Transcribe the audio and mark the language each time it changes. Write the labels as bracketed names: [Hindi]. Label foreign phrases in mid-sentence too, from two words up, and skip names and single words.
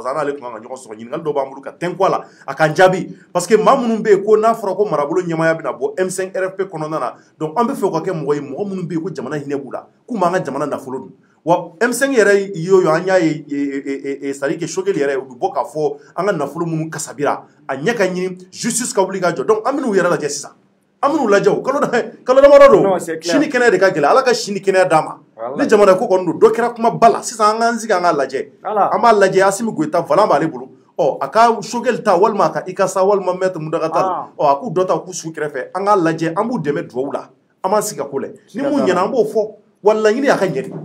[Bambara] que an n'ale tun kan ka ɲɔgɔn sɔrɔ ɲininkali dɔ b'an bolo ka tɛnku a la a k'an jaabi [French] parce que [Bambara] maa minnu bɛ yen ko n'a fɔra ko marabolo ɲɛmaaya bɛna bɔ M5RFP kɔnɔna na donc an bɛ fɛ o ka kɛ mɔgɔ ye mɔgɔ minnu bɛ yen ko jamana hinɛ b'u la k'u m'an ka jamana nafolo dun wa M5 yɛrɛ y'o an y'a ye [French] c'est à dire que [Bambara] Choguel yɛrɛ u bɛ bɔ k'a fɔ an ka nafolo minnu kasabira a ɲɛ ka ɲini justice ka wuli ka jɔ donc an bɛn'u yɛrɛ lajɛ sisan an b'u lajɛ o kalo damadɔ don sini kɛnɛya de ka gɛlɛn Ala ka sini kɛnɛya d'an ma ni jamana ko kɔni don dɔ kɛra kuma ba la sisan an k'an sigi an k'a lajɛ an b'a lajɛ Asimi Goyita valan b'ale bolo a ka Choguel ta walima a ka Ikasa walima Maître Mudaga Tall a k'u dɔ ta k'u sigi kɛrɛfɛ an k'a lajɛ an b'u dɛmɛ dugawu la an b'an sigi ka ko lajɛ ni mun ɲɛna an b'o fɔ wa laɲini y'a ka ɲɛ de